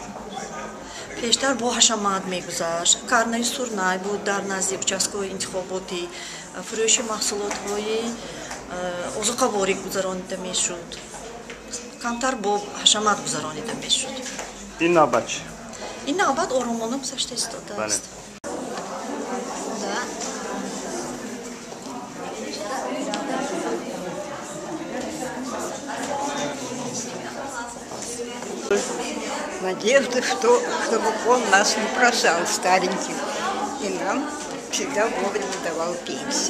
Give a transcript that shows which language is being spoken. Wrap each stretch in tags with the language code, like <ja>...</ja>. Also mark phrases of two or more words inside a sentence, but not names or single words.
<tg>Пештар бо ҳашамат мегузашт. Карнаи сурнай буд дар назди участкои интихоботи фурӯши маҳсулотҳои озуқаворӣ гузаронида мешуд. Камтар бо ҳашамат гузаронида мешуд. Ин навбат чӣ? Ин навбат оромона гузашта истодааст.</tg> <ru>Надежда, чтобы он нас не бросал стареньких и нам всегда вовремя давал пенсию.</ru>